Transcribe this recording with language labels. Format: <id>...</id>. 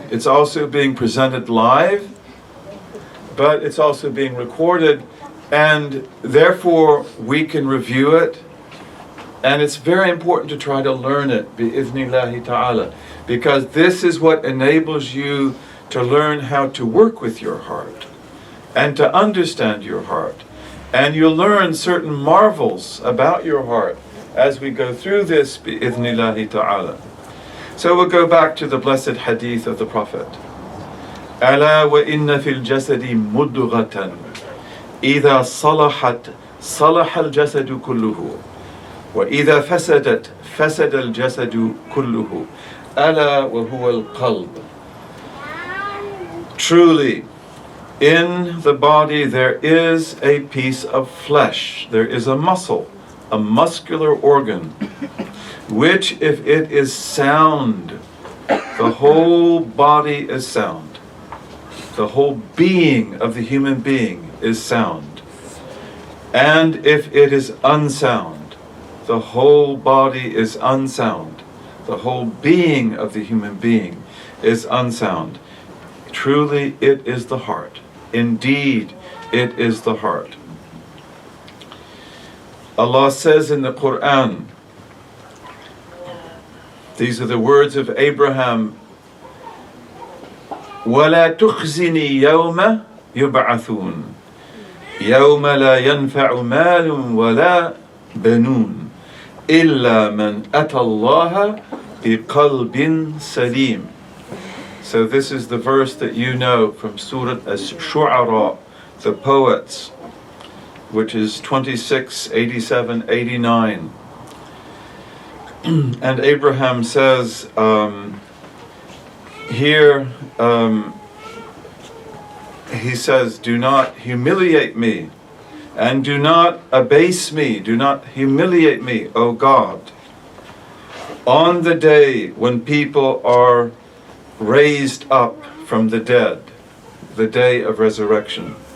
<en>It's also being presented live, but it's also being recorded, and therefore we can review it, and it's very important to try to learn it, bi'idhnillahi ta'ala, because this is what enables you to learn how to work with your heart and to understand your heart, and you'll learn certain marvels about your heart as we go through this, bi'idhnillahi ta'ala. So we'll go back to the blessed hadith of the Prophet.</en> <ar>ألا وإن في الجسد مضغة إذا صلحت صلح الجسد كله وإذا فسدت فسد الجسد كله ألا وهو القلب.</ar> <en>Truly, in the body there is a piece of flesh, there is a muscle, a muscular organ, which if it is sound, the whole body is sound. The whole being of the human being is sound. And if it is unsound, the whole body is unsound. The whole being of the human being is unsound. Truly, it is the heart. Indeed, it is the heart. Allah says in the Quran, these are the words of Abraham,</en> <ar>وَلَا تُخْزِنِي يَوْمَ يُبْعَثُونَ يَوْمَ لَا يَنْفَعُ مَالٌ وَلَا بَنُونَ إِلَّا مَنْ أَتَى اللَّهَ بِقَلْبٍ سَلِيمٍ.</ar> <en>So this is the verse that you know from Surah Ash-Shu'ara, the poets. which is 26, 87, 89. And Abraham says here, he says, do not humiliate me, and do not abase me, do not humiliate me, O God, on the day when people are raised up from the dead, the day of resurrection.</en>